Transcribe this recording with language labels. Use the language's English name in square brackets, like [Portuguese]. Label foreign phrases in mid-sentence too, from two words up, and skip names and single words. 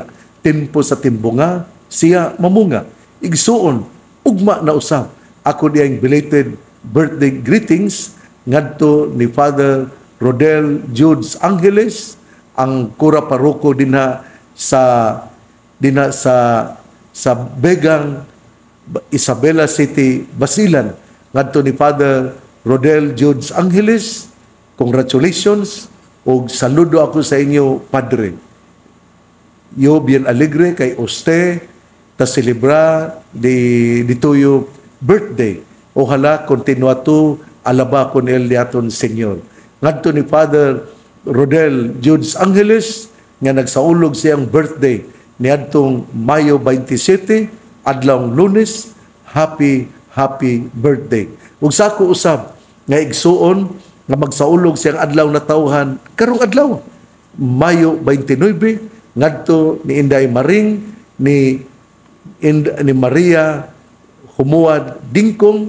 [Cebuano] Tempo sa timbunga siya mamunga. Igsuon ugma na usab ako diyang [English] belated birthday greetings [Cebuano] ngadto ni Father Rodel Judes Angeles, ang kura paroko dinha sa Begang, Isabela City, Basilan. Ngadto ni Father Rodel Judes Angeles, congratulations ug saludo ako sa inyo, Padre. [Chavacano] Yo bien alegre kay usted ta celebra di tuyo birthday. Ojalá continua tu alaba con el de aton Señor. [Cebuano] Ngadto ni Father Rodel Judes Angeles nga nagsaulog siyang birthday niadtong Mayo 27, adlawng Lunes. [English] Happy birthday. [Cebuano] Ug sa ako usab nga igsuon nga magsaulog siyang adlaw na tawhan karong adlaw Mayo 29 ngadto ni Inday Maring ni Maria Humuad Dingkong.